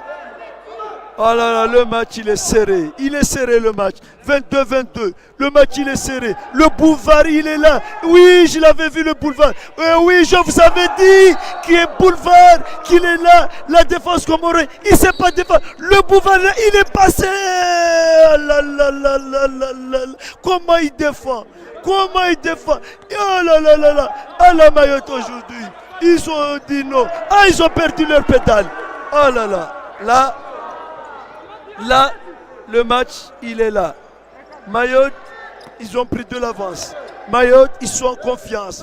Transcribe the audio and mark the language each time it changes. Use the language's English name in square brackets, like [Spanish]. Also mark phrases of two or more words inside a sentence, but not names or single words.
[French] Oh là là, le match il est serré. Il est serré le match. 22-22. Le match il est serré. Le boulevard il est là. Oui, je l'avais vu le boulevard. Oui, je vous avais dit qu'il est boulevard, qu'il est là. La défense comorienne, il ne sait pas défendre. Le boulevard il est passé. Oh là là là là là là. Comment il défend? Comment il défend? Oh là là là là. À la Mayotte aujourd'hui. Ils ont dit non. Ah, ils ont perdu leur pédale. Oh là là. Là, le match, il est là. Mayotte, ils ont pris de l'avance. Mayotte, ils sont en confiance.